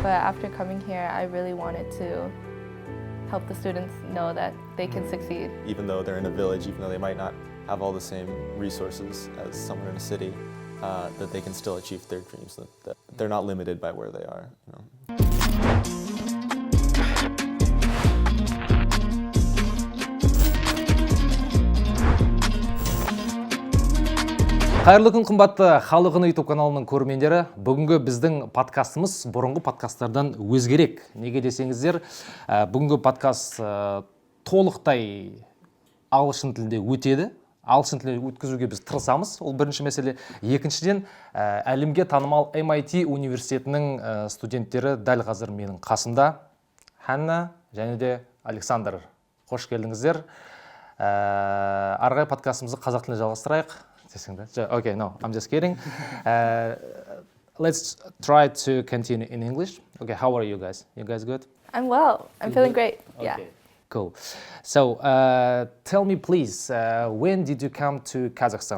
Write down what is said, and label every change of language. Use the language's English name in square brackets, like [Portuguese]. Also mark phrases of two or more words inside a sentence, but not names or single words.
[English] But after coming here, I really wanted to help the students know that they can succeed. Even though they're in a village, even though they might not have all the same resources as someone in a city, that they can still achieve their dreams, that they're not limited by where they are. You know? [Kazakh] Қайырлы күн, қымбатты Халық Үнін YouTube каналының көрермендері. Бүгінгі біздің подкастымыз бұрынғы подкасттардан өзгерек. Неге десеңіздер, бүгінгі подкаст толықтай ағылшын тілінде өтеді. Ағылшын тілінде өткізуге біз тырысамыз. Ол бірінші мәселе. Екіншіден, әлемге танымал MIT университетінің студенттері дәл қазір менің қасымда. Анна және де Александр. Қош келдіңіздер. Арғай подкастымызды қазақ тілінде жалғастырайық. [English] Okay, no, I'm just kidding. Let's try to continue in English. Okay, how are you guys? You guys good? I'm well. I'm feeling great. Yeah. Okay, cool. So, tell me please, when did you come to Kazakhstan?